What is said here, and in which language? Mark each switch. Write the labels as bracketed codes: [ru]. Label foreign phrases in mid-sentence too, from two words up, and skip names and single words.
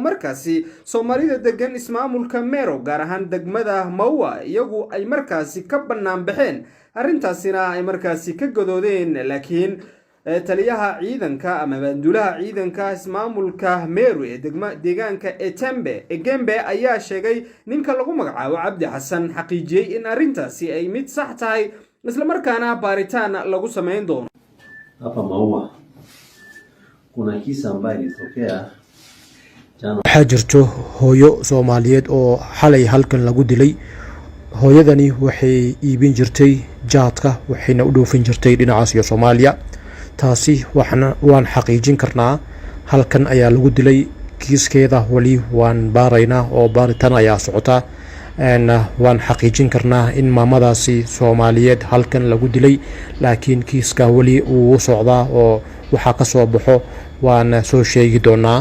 [so] markaasi Soomaalida degan ismaamulka Meru gaar ahaan degmada Maua iyagu ay markaasi ka banaan baxeen arrintaasina ay markaasi ka godoodeen laakiin taliyaha ciidanka ama bandulaha ciidanka ismaamulka Meru ee deegaanka Etembe ayaa sheegay ninka lagu magacaabo Cabdi Xasan xaqiijiyay in arrintaasi ay mid sax tahay isla markaana baaritaan lagu sameyn doono. [sw] Hapa Maua kuna kisa ambayo ilitokea jana. [so] Waxaa jirto hooyo Soomaaliyeed oo xalay halkan lagu dilay. Hooyadani waxay iibin jirtay jaadka waxayna u dhoofin jirtay dhinaca Soomaaliya. taasi waan xaqiijin karnaa halkan ayaa lagu dilay kiiskeeda wali waan baaraynaa oo baaritaan ayaa socota waan xaqiijin karnaa in maamadaasi Soomaaliyeed halkan lagu dilay laakiin kiiska wali uu socdaa oo waxa ka soo baxo waan soo sheegi doonaa